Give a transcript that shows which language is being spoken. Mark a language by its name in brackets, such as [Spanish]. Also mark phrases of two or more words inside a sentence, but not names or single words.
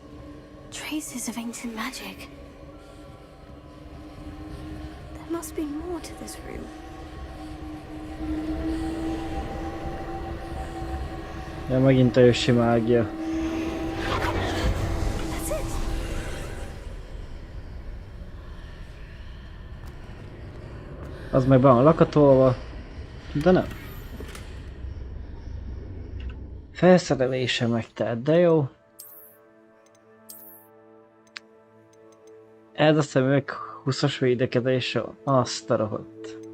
[English] Traces of ancient magic. There must be more to this room. [Hungarian] Ja, megint a ősi mágia. [English] That's it. [Hungarian] Az meg be van lakatolva. De nem. Felszerelése megtelt, de jó. Ez a szemüveg 20-as védekezése, azt a rohadt.